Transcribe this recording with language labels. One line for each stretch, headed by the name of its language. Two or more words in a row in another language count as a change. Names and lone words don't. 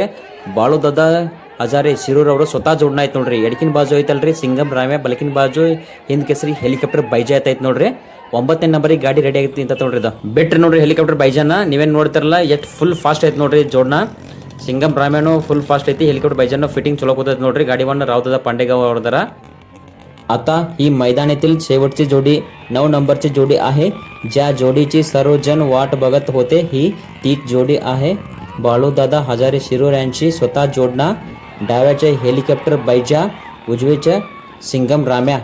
Kannada: ಬಾಳು ದಾದ ಹಜಾರೆ ಶಿರೂರ್ ಅವರು ಸ್ವತಃ ಜೋಡ್ನ ಐತ್ ನೋಡ್ರಿ. ಎಡಕಿನ ಬಾಜು ಐತಲ್ರಿ ಸಿಂಗಮ್ ರಾಮ್ಯ, ಬಲಕಿನ ಬಾಜು ಹಿಂದ್ ಕೇಸರಿ ಹೆಲಿಕಾಪ್ಟರ್ ಬೈಜಾ ಐತ್ ನೋಡ್ರಿ. 9ನೇ ನಂಬರಿಗೆ ಗಾಡಿ ರೆಡಿ ಆಗೈತಿ ಅಂತ ನೋಡ್ರಿ. ಇದು ಬಿಟ್ರಿ ನೋಡ್ರಿ ಹೆಲಿಕಾಪ್ಟರ್ ಬೈಜಾನ. ನೀವೇನ್ ನೋಡ್ತಿರಲ್ಲ ಎಷ್ಟು
English: full fast
Kannada: ಐತ್ ನೋಡ್ರಿ ಜೋಡ್ನ. ಸಿಂಗಮ್ ರಾಮ್ಯನು
English: full fast
Kannada: ಐತಿ. ಹೆಲಿಕಾಪ್ಟರ್ ಬೈಜಾನ ಫಿಟ್ಟಿಂಗ್ ಚಲೋ ಕೂತೈತಿ ನೋಡ್ರಿ. ಗಾಡಿ ಒನ್ राव दादा पांडेगाव ಅವ್ರದಾರ.
Marathi: आता ही मैदानातील शेवटची जोडी 9 नंबरची जोडी आहे. ज्या जोडीची सर्वजण वाट बघत होते ही तीच जोडी आहे. बाळूदादा हजारे शिरूर यांची स्वतः जोडणा. डाव्याचे हेलिकॉप्टर बैजा, उजवीचे सिंगम राम्या.